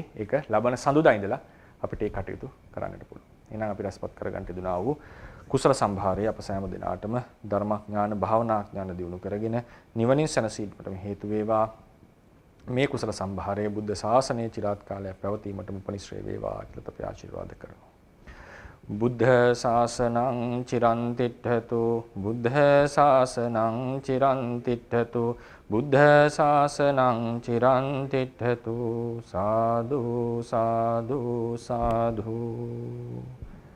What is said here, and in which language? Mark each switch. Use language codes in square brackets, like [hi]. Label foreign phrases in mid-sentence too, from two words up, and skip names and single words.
[si] ඒක ලබන සඳුදා ඉඳලා අපිට ඒ කටයුතු කරන්නට පුළුවන්. එහෙනම් අපි රැස්පත් කරගන්න යුතුනා වූ කුසල සම්භාරය අප සෑම දිනාටම ධර්මඥාන භාවනාඥාන දියුණු කරගෙන නිවනින් සැනසීමටම හේතු වේවා. මේ කුසල සම්භාරය බුද්ධ ශාසනයේ চিරාත් කාලයක් පැවතීමටම උපනිශ්‍රේ වේවා කියලා අපි ආශිර්වාද කරනවා. [pi] බුද්ධ ශාසනං චිරන් තිට්ඨතු බුද්ධ ශාසනං චිරන් තිට්ඨතු බුද්ධ ශාසනං චිරන් තිට්ඨතු සාදු සාදු සාදු